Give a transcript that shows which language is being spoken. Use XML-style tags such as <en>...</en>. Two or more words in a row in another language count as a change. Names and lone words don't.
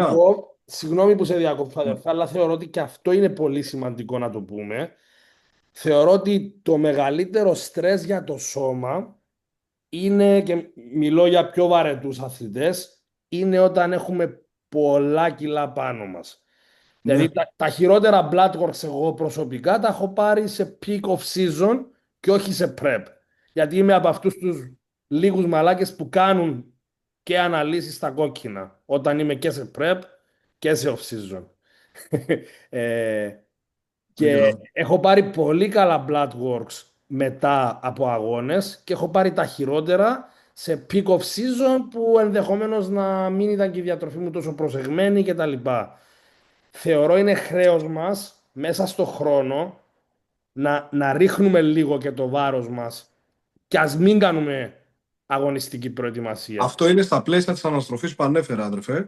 <el>σημαντικό, συγγνώμη που σε διακόπτω, αδερφέ, αλλά θεωρώ ότι και αυτό είναι πολύ σημαντικό να το πούμε. Θεωρώ ότι το μεγαλύτερο στρες για το σώμα είναι, και μιλώ για πιο βαρετούς αθλητές, είναι όταν έχουμε πολλά κιλά πάνω μας. Ναι. Δηλαδή τα χειρότερα</el> <en>blood works</en> <el>εγώ προσωπικά τα έχω πάρει σε</el> <en>peak of season</en> <el>και όχι σε prep. Γιατί είμαι από αυτούς τους λίγους μαλάκες που κάνουν και αναλύσεις στα κόκκινα όταν είμαι και σε prep και σε</el> <en>off season.</en> <el>Και έχω πάρει πολύ καλά</el> <en>blood works</en> <el>μετά από αγώνες και έχω πάρει τα χειρότερα σε</el> <en>peak of season</en> <el>που ενδεχομένως να μην ήταν και η διατροφή μου τόσο προσεγμένη κτλ. Θεωρώ είναι χρέος μας μέσα στο χρόνο να ρίχνουμε λίγο και το βάρος μας και ας μην κάνουμε αγωνιστική προετοιμασία. Αυτό είναι στα πλαίσια της αναστροφής που ανέφερα, αδερφέ.</el>